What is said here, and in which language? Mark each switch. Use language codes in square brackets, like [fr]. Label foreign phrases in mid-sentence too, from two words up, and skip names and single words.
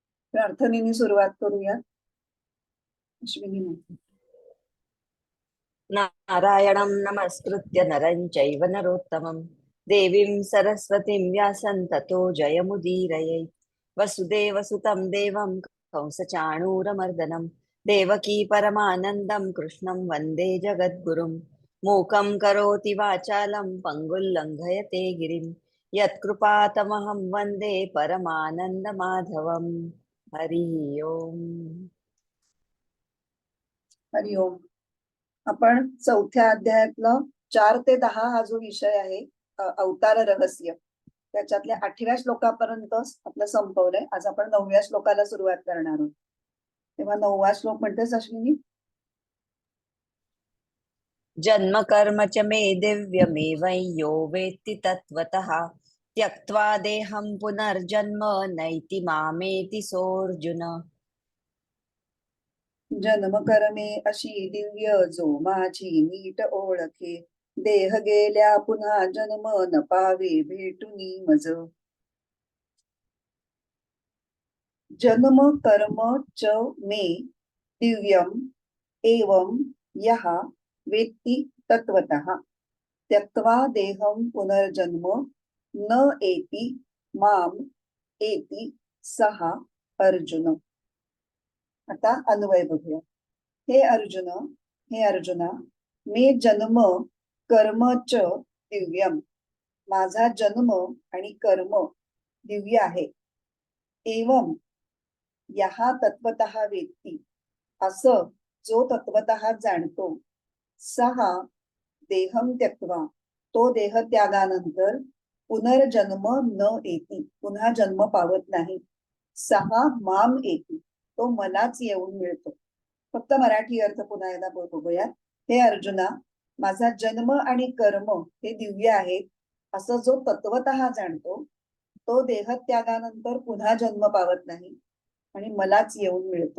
[mr] प्रार्थनेने सुरुवात करूया. अश्विनी म्हणते. [sa] नारायणं नमस्कृत्य नरं चैव नरोत्तमं देवीं सरस्वतीं व्यासं ततो जयमुदीरये। वसुदेवसुतं देवं कंसचाणूरमर्दनं देवकी परमानन्दं कृष्णं वन्दे जगद्गुरुं। मूकं करोति वाचालं पङ्गुं लङ्घयते गिरिं यत्कृपातमहं वन्दे परमानन्दमाधवं। हरि ओम्. हरिओम. [mr] आपण चौथ्या अध्यायातलं 4 ते 10 हा जो विषय आहे, अवतार रहस्य, त्याच्यातल्या 8व्या श्लोकापर्यंत आपलं संपवलंय. आज आपण 9व्या श्लोकाला सुरुवात करणार आहोत. तेव्हा 9वा श्लोक म्हणतेस अश्विनी. [sa] जन्म कर्म च मे दिव्यमेवं यो वेत्ति तत्त्वतः त्यक्त्वा देहं पुनर्जन्म नैति मामेति सोऽर्जुन। [mr] जन्म करमे अशी दिव्य जो माझी नीट ओळखे, देह गेल्या पुन्हा जन्म न पावे भेटुनी मज. [sa] जन्म कर्म च मे दिव्यम एवं यः वेत्ति तत्वतः त्यक्त्वा देहं पुनर्जन्म न एति माम एति सः अर्जुन. [mr] आता अन्वय बघूया. हे अर्जुना, [sa] मे जन्म कर्म च दिव्यम, [mr] माझा जन्म आणि कर्म दिव्य आहे. [sa] एवं यः तत्वतः वेत्ति, [mr] असं जो तत्वतः जाणतो, [sa] सहा देहम त्यक्त्वा, [mr] तो देह त्यागानंतर [sa] पुनर्जन्म न येती, [mr] पुन्हा जन्म पावत नाही. [sa] सहा माम येती, [mr] तो मलाच येऊन मिळतो. फक्त मराठी अर्थ पुन्हा एकदा बघूया. हे अर्जुना, माझा जन्म आणि कर्म हे दिव्य आहे असं जो तत्वतः जाणतो, तो देह त्यागानंतर पुन्हा जन्म पावत नाही आणि मलाच येऊन मिळतो.